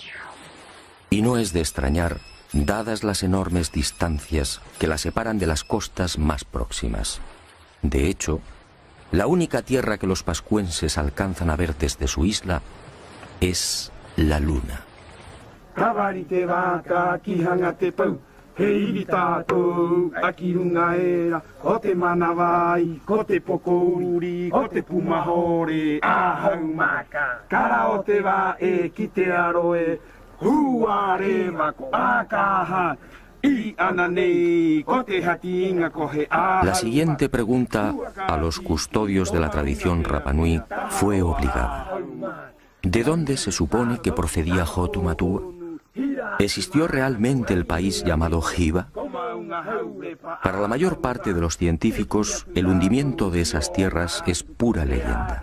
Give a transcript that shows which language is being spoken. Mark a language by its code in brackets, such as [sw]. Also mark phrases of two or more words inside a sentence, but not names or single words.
[es] Y no es de extrañar, dadas las enormes distancias que la separan de las costas más próximas. De hecho, la única tierra que los pascuenses alcanzan a ver desde su isla es la luna. [rap] Hei tatou, aki runga era, o te manawai, ko te pokouri, ko te pumahore, ahau maka. Kara o te wa e ki te aroe, huare mako akaha, I ananei, ko te hatinga kohe ahau. [es] La siguiente pregunta a los custodios de la tradición Rapanui fue obligada. ¿De dónde se supone que procedía Hotu Matua? ¿Existió realmente el país llamado Hiva? Para la mayor parte de los científicos, el hundimiento de esas tierras es pura leyenda.